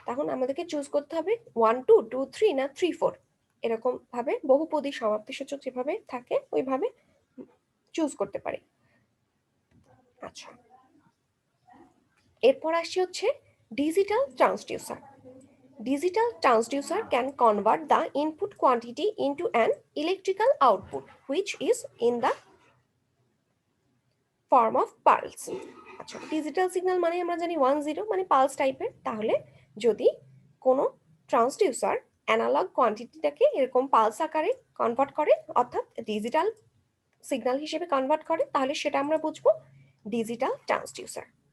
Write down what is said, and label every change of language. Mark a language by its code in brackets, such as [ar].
[bn] তখন আমাদেরকে চুজ করতে হবে 1 2 2 3 না 3 4, এরকম ভাবে বহুপদী সমাপ্তিসূচক যেভাবে থাকে ওইভাবে চুজ করতে পারি। আচ্ছা, এরপর আসছে হচ্ছে digital transducer. [en] Digital transducer can convert the input quantity into an electrical output which is in the form of pulse. [bn] আচ্ছা, ডিজিটাল সিগন্যাল মানে আমরা জানি 1-0 মানে পালস টাইপের। তাহলে যদি কোনো ট্রান্সডিউসার অ্যানালগ কোয়ান্টিটিটাকে এরকম পালস আকারে কনভার্ট করে, অর্থাৎ ডিজিটাল সিগন্যাল হিসেবে কনভার্ট করে, তাহলে সেটা আমরা বুঝবো ডিজিটাল ট্রান্সডিউসার।